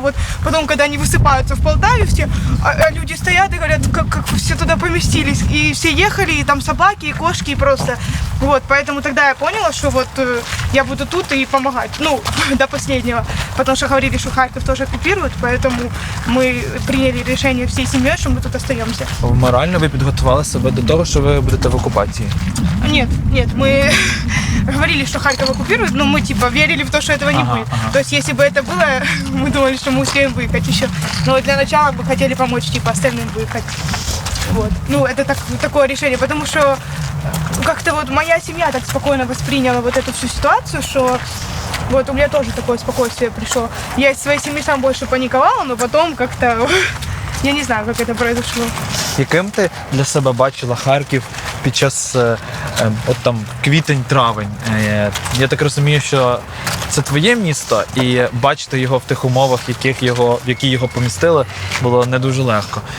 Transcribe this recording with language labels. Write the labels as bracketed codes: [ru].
[ru] Вот потом, когда они высыпаются в Полтаве все, а люди стоят и говорят, как все туда поместились. И все ехали, и там собаки, и кошки, и просто. Вот, поэтому тогда я поняла, что вот я буду тут и помогать. До последнего. Потому что говорили, что Харьков тоже оккупируют, поэтому мы приняли решение всей семьей, что мы тут остаемся. [uk] Морально ви підготували себе до того, що ви будете в окупації? [ru] Нет, мы говорили, что Харьков оккупируют, но мы типа верили в то, что этого не будет. То есть, если бы это было, мы думали, что мы успеем выехать еще. Но для начала бы хотели помочь типа остальным выехать. Вот. Это такое решение, потому что как-то вот моя семья так спокойно восприняла вот эту всю ситуацию, что Вот у меня тоже такое спокойствие пришло. Я из своей семьи сам больше паниковала, но потом как-то, я не знаю, как это произошло. [uk] Яким ти для себе бачила Харків під час от там квітень-травень? Я так розумію, що це твоє місто, і бачити його в тих умовах, в які його помістили, було не дуже легко.